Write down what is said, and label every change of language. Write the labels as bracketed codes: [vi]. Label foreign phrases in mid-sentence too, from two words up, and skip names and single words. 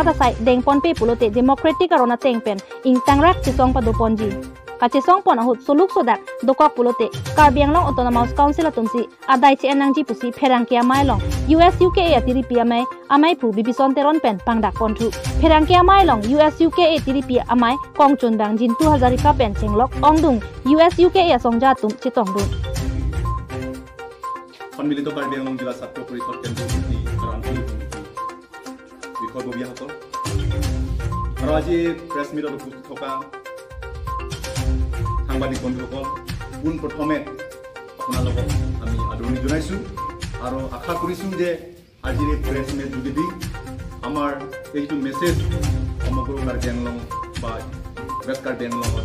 [mjw] ta sai deng pon pe pulote Democratic arona teng pen ing tangrak chisong pa do ponji kache song pon ahut soluk sodak dokok pulote Karbiang Long Autonomous Council atumsi adai che anangji pusi pherang kia mai long US UK atiri pi amai phu bibison teron pen pangdak pon thu pherang kia mai long US UK atiri pi amai kongchun dang jin 2000 ka pen chenglok ongdung US UK ya songja tum chitong dun [as] সম্মিলিত Karbiang Long জিলা ছাত্ৰ পৰিষদ কেন্দ্ৰ সমিতি আৰু আঞ্চলিক সমিতি বিষয়ববীয়াসকল আৰু আজি [en] press meet [as] উপস্থিত থকা সাংবাদিক বন্ধুসকল পোনপ্ৰথমে আপোনালোকক আমি আদৰণি জনাইছোঁ আৰু আশা কৰিছোঁ যে আজিৰ এই [en] press meet [as] যোগেদি আমাৰ এইটো মেছেজ সমগ্ৰ Karbiang Long বা ৱেষ্ট Karbiang Longত